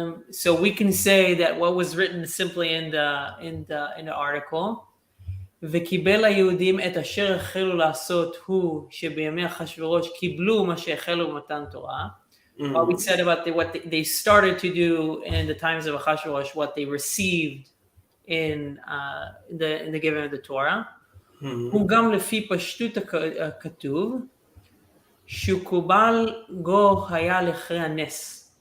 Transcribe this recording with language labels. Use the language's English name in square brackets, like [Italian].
[English] So we can say that what was written simply in the article. [Hebrew] וקיבל היהודים את אשר החלו לעשות הוא שבימי אחשוורוש קיבלו מה שהחלו במתן תורה. [English] What we said about what they started to do in the times of Achashverosh, what they received in the giving of the Torah. [Hebrew] הוא גם לפי פשטות הכתוב, שקובל גו היה לאחרי הנס.